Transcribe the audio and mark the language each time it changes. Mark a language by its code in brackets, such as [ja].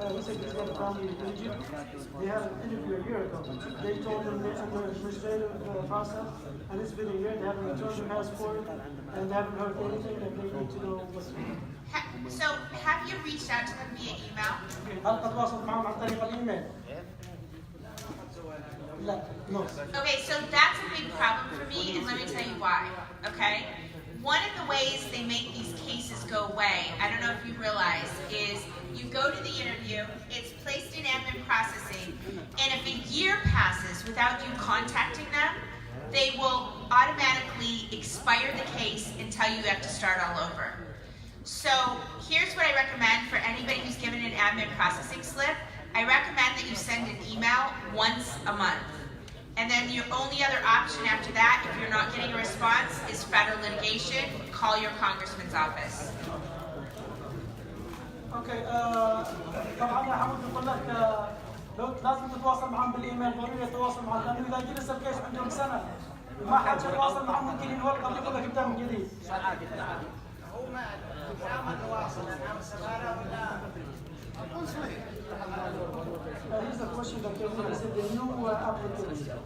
[en] They had an interview a year ago. They told them they're under administrative process, and it's been a year. They haven't returned their passport, and they haven't heard anything, and they need to know what's. So, have you reached out to them via email? [ar] هل تواصلت معهم عن طريق الإيميل؟ لا. [en] No. Okay, so that's a big problem for me, and let me tell you why. Okay, one of the ways they make these cases go away, I don't know if you realize, is you go to the interview, it's placed in admin processing, and if a year passes without you contacting them, they will automatically expire the case and tell you have to start all over. So here's what I recommend for anybody who's given an admin processing slip. I recommend that you send an email once a month. And then your only other option after that, if you're not getting a response, is federal litigation. Call your congressman's office. Okay. [ar] طبعا يا حمود بقول لك لازم تتواصل معهم بالايميل، ضروري تتواصل معهم، لانه اذا جلس الكيس عندهم سنه ما حد يتواصل معهم ممكن ينولد يقول لك ابدا من جديد. هو ما يتعامل واصل مع السفاره ولا القنصليه. [en] Here's the question that came in. Is it the new applicants?